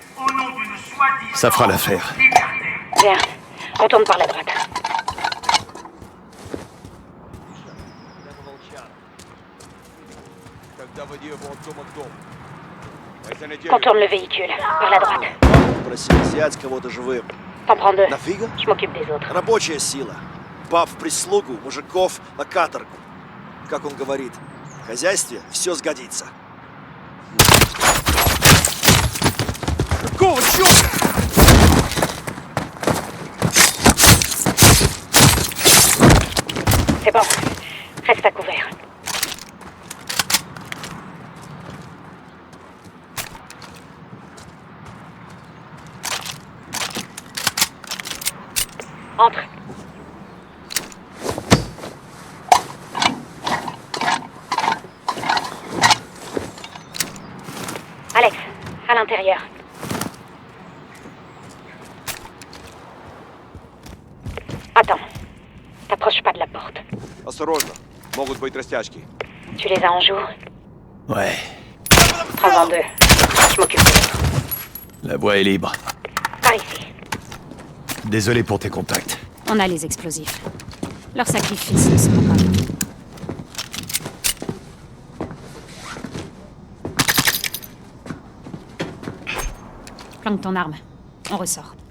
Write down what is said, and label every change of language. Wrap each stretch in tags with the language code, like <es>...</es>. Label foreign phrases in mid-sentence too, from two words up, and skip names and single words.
<fr>au nom d'une soi-disant Ça fera l'affaire. liberté. Bien. On tourne par la droite. Contourne le véhicule, par la droite.</fr> <ru>Просили взять кого-то живым.</ru> <fr>T'en prends 2.</fr> <ru>Нафига?</ru> <fr>Je m'occupe des autres.</fr> <ru>Рабочая сила. Баб в прислугу, мужиков на каторгу. Как он говорит, в хозяйстве все сгодится. Какого черта?</ru> <fr>C'est bon. Reste à couvert. Entre. Alex, à l'intérieur. Attends. T'approches pas de la porte.</fr> <ru>Осторожно, могут быть растяжки.</ru> <fr>Tu les as en joue? Ouais. Prends-en 2. Je m'occupe de l'autre. La voie est libre. Par ici. Désolé pour tes contacts. On a les explosifs. Leur sacrifice ne sera pas vain. Planque ton arme. On ressort.</fr>